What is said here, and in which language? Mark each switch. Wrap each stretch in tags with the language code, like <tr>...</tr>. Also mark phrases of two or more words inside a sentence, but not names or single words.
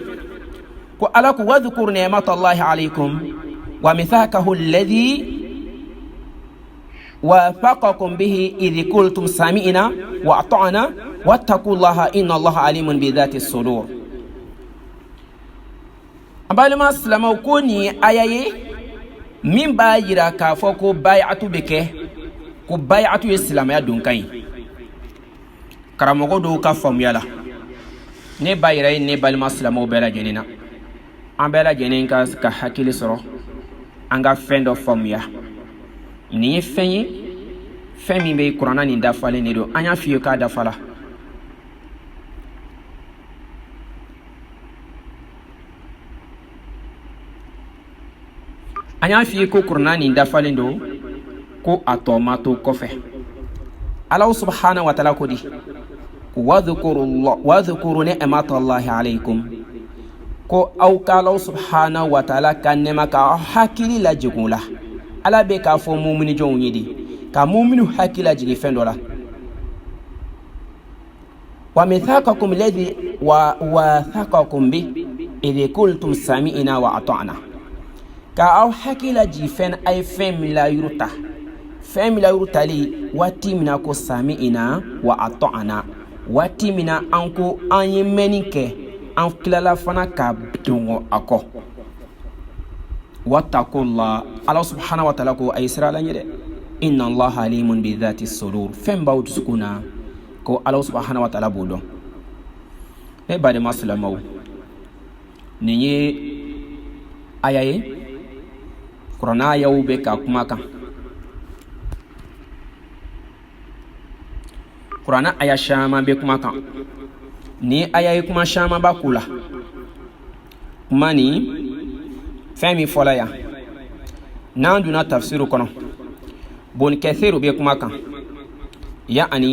<ar>ko ala ko واذكروا نعمة الله عليكم وميثاقه الذي وافقكم به إذ قلتم سمعنا وأطعنا واتقوا الله إن الله عليم بذات الصدور.</ar> <bm>Abalima silamaw ko ni ayaye min b'a yira k'a fɔ ko bay'atu bɛ kɛ ko bay'atu ye silamaya donkan ye karamɔgɔ dɔw ka faamuya la ne b'a yira ne balima silamaw bɛɛ lajɛlen na an bɛɛ lajɛlen ka hakili sɔrɔ an ka fɛn dɔ faamuya nin ye fɛn ye fɛn min bɛ kuranna nin dafalen de don an y'a f'i ye k'a dafala an y'a f'i ye ko kuranna nin dafalen don ko a tɔ ma to kɔfɛ</bm> <ar>الله سبحانه وتعالى</ar> <bm>ko di</bm> <ar>واذكروا نعمة الله عليكم</ar> <bm>ko aw ka</bm> <ar>الله سبحانه وتعالى</ar> <bm>ka nɛma ka hakili lajigin la ala bɛ k'a fɔ mumini jɔnw ye de ka muminu hakili lajigin fɛn dɔ la</bm> <ar>وميثاقكم الذي واثقكم به إذ قلتم سمعنا وأطعنا</ar> <bm>ka aw hakili lajigin fɛn a ye fɛn min layuru tali waati min na ko</bm> <ar>سمعنا وأطعنا</ar> <bm>waati min na an ko an ye mɛnni kɛ an tilala fana ka dongo a kɔ</bm> <ar>واتقوا الله الله سبحانه وتعالى</ar> <bm>ko ay sira la ɲɛ dɛ</bm> <ar>إن الله عليم بذات الصدور</ar> <bm>fɛn b'aw dusukun na ko</bm> <ar>الله سبحانه وتعالى</ar> <bm>b'o dɔn ne badenma silamaw nin ye aya ye kuranna ayaw bɛ ka kuma kan kuranna aya caman bɛ kuma kan ni aya ye kuma caman b'a ku la kuma ni fɛn min fɔla yan n'an donna tafsiru kɔnɔ Ibn Kathir bɛ kuma kan yaani</bm>